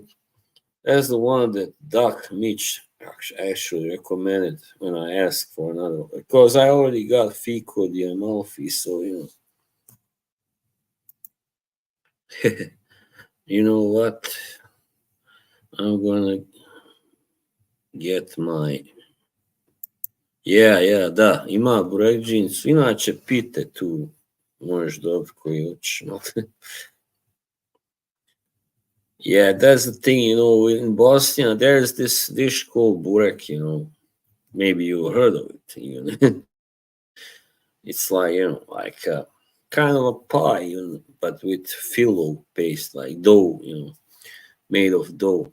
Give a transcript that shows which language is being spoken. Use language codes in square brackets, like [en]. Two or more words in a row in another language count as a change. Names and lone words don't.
[en] That's the one that Doc Mitch actually recommended when I asked for another one. Because I already got Fico di Amalfi, so you know what? I'm gonna get my yeah, [bs] da, ima burekđincu. Inače, pite tu možeš dobiti koji hoćeš. [en] Yeah, that's the thing, in Bosnia, there's this dish called burek, maybe you heard of it, even. It's like, like kind of a pie, but with filo paste, like dough, made of dough.